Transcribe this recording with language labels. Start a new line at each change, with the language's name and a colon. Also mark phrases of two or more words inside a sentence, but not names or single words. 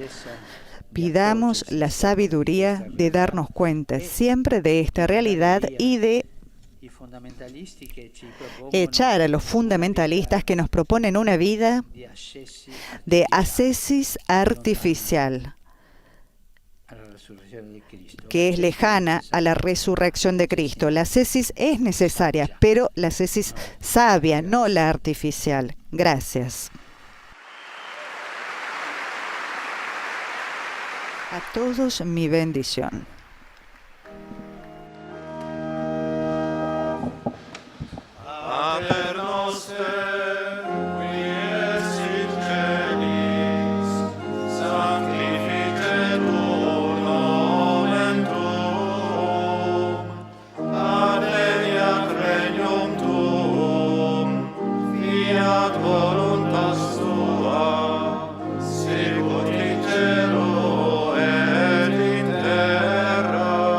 Spanish: Pidamos la sabiduría de darnos cuenta siempre de esta realidad y de echar a los fundamentalistas que nos proponen una vida de ascesis artificial, que es lejana a la resurrección de Cristo. La ascesis es necesaria, pero la ascesis sabia, no la artificial. Gracias. A todos mi bendición.
Latin: Pater noster, qui es in celis, sanctificetur nomen tuum, adveniat regnum tuum, fiat voluntas tua, sicut in cielo et in terra.